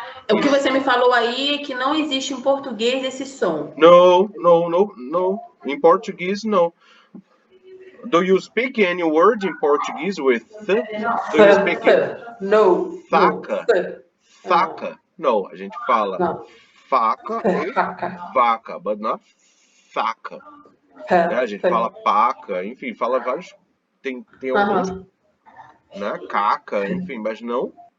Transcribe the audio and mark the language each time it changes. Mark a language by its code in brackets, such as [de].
[pt] O que você me falou aí é que não existe em português esse som. [en] No. In Portuguese, no. Do you speak any word in Portuguese with th? Do you speak No. [pt] faca? Faca? No, a gente fala faca ou vaca, [en] but not faca. [pt] A gente fala paca, enfim, fala vários. Tem alguns, né? Caca, enfim, mas não.